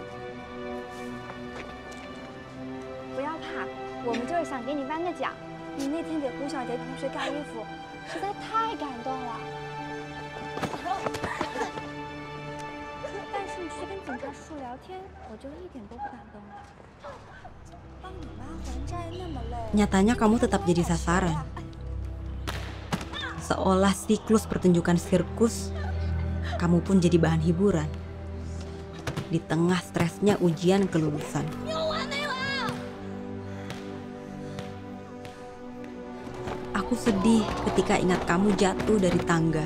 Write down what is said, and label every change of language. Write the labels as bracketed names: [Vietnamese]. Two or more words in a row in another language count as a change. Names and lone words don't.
[Chinese] 不要怕，我们就是想给你颁个奖。你那天给胡小杰同学盖衣服，实在太感动了。但是你去跟警察叔叔聊天，我就一点都不感动了。帮你妈还债那么累。” [Indonesian] Nyatanya kamu tetap jadi sasaran. Seolah siklus pertunjukan sirkus, kamu pun jadi bahan hiburan. Di tengah stresnya ujian kelulusan. Aku sedih ketika ingat kamu jatuh dari tangga.